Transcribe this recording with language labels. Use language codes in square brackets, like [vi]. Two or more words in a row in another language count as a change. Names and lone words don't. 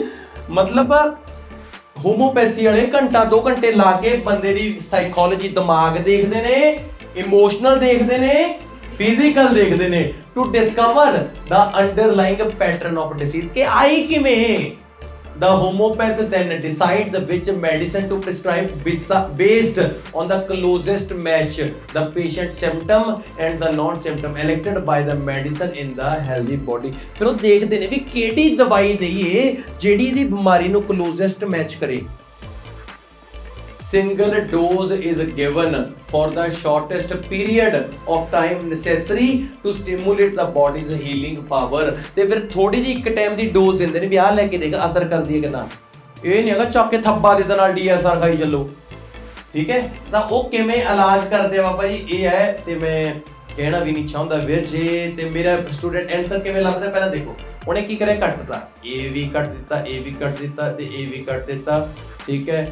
[pa] ਮਤਲਬ ਹੋਮੋਪੈਥੀ ਵਾਲੇ ਘੰਟਾ 2 ਘੰਟੇ ਲਾ ਕੇ ਬੰਦੇ ਦੀ ਸਾਈਕੋਲੋਜੀ, ਦਿਮਾਗ ਦੇਖਦੇ ਨੇ, ਇਮੋਸ਼ਨਲ ਦੇਖਦੇ ਨੇ, ਫਿਜ਼ੀਕਲ ਦੇਖਦੇ ਨੇ, [en] to discover the underlying pattern of disease [pa] ਕਿ ਆਈ ਕਿਵੇਂ। [en] The homeopath then decides which medicine to prescribe based on the closest match the patient's symptom and the non-symptom elected by the medicine in the healthy body। [pa] ਫਿਰ ਉਹ ਦੇਖਦੇ ਨੇ ਵੀ ਕਿਹੜੀ ਦਵਾਈ ਦੇਈਏ ਜਿਹੜੀ ਦੀ ਬਿਮਾਰੀ ਨੂੰ [en] closest match [pa] ਕਰੇ। [en] Single dose is given for the shortest period of time necessary to stimulate the body's healing power। [pa] ਤੇ ਫਿਰ ਥੋੜੀ ਜਿਹੀ ਇੱਕ ਟਾਈਮ ਦੀ ਡੋਜ਼ ਦਿੰਦੇ ਨੇ ਵੀ ਆਹ ਲੈ ਕੇ ਦੇਖ ਅਸਰ ਕਰਦੀ ਹੈ ਕਿੰਨਾ। ਇਹ ਨਹੀਂ ਹੈਗਾ ਚੱਕ ਕੇ ਥੱਬਾ ਦੇ ਨਾਲ DSR ਖਾਈ ਚੱਲੋ, ਠੀਕ ਹੈ। ਤਾਂ ਉਹ ਕਿਵੇਂ ਇਲਾਜ ਕਰਦੇ ਆ ਬਾਬਾ ਜੀ, ਇਹ ਹੈ ਤੇ ਮੈਂ ਕਹਿਣਾ ਵੀ ਨਹੀਂ ਚਾਹੁੰਦਾ ਵੀਰ ਜੇ। ਤੇ ਮੇਰਾ ਸਟੂਡੈਂਟ ਆਨਸਰ ਕਿਵੇਂ ਲੱਭਦਾ, ਪਹਿਲਾਂ ਦੇਖੋ ਉਹਨੇ ਕੀ ਕਰਿਆ, ਕੱਟ ਦਿੱਤਾ, ਇਹ ਵੀ ਕੱਟ ਦਿੱਤਾ, ਇਹ ਵੀ ਕੱਟ ਦਿੱਤਾ ਤੇ ਇਹ ਵੀ ਕੱਟ ਦਿੱਤਾ, ਠੀਕ ਹੈ।